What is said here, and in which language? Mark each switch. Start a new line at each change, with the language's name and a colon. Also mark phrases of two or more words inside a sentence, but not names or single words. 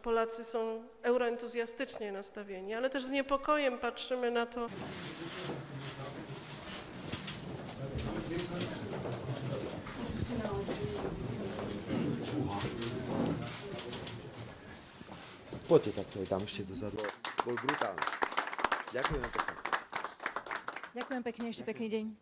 Polish: Polacy są euroentuzjastycznie nastawieni, ale też z niepokojem patrzymy na to.
Slovak: Poďte takto, tam ešte dozadu. Bol brutálny. Ďakujem pekne. Ďakujem pekne, ešte pekný deň.